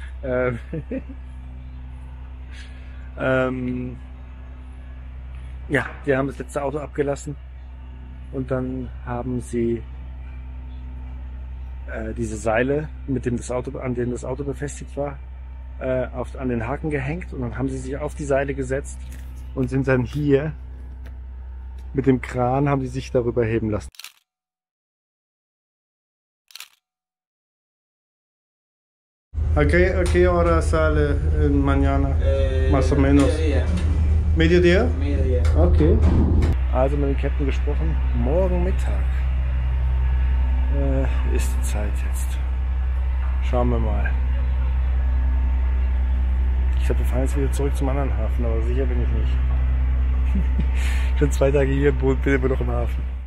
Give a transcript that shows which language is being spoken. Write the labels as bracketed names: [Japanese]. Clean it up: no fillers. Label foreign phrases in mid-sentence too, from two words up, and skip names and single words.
[German] Ja, wir haben das letzte Auto abgelassen und dann haben sie diese Seile, mit dem das Auto, an denen das Auto befestigt war, an den Haken gehängt und dann haben sie sich auf die Seile gesetzt und sind dann hier mit dem Kran, haben sie sich darüber heben lassen. [Spanish] ¿A qué hora sale mañana? Más o menos. Mediodía? Mediodía. Okay. [German] Also mit dem Captain gesprochen. Morgen Mittag ist die Zeit jetzt. Schauen wir mal. Ich glaube, wir fahren jetzt wieder zurück zum anderen Hafen, aber sicher bin ich nicht. Schon 2 Tage hier im Boot, bin immer noch im Hafen.